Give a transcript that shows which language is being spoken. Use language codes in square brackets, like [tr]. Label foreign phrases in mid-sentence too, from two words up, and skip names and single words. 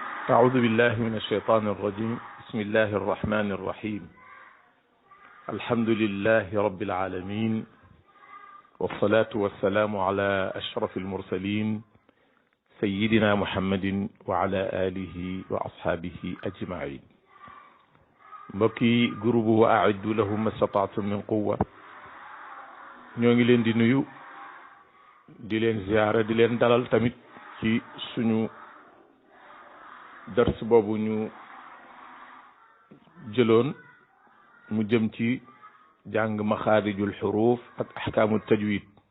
[ar] أعوذ بالله من الشيطان الرجيم بسم الله الرحمن الرحيم الحمد لله رب العالمين والصلاة والسلام على أشرف المرسلين سيدنا محمد وعلى آله وأصحابه أجمعين [wo] mbokki groupe [ar] وأعدوا لهم ما استطعتم من قوة [wo] ñoo ngi leen di nuyu di leen ziyaara di leen dalal tamit ci suñu dars boobu ñu jëloon mu jëm ci jàng [ar] مخارج الحروف [wo] ak [ar] أحكام التجويد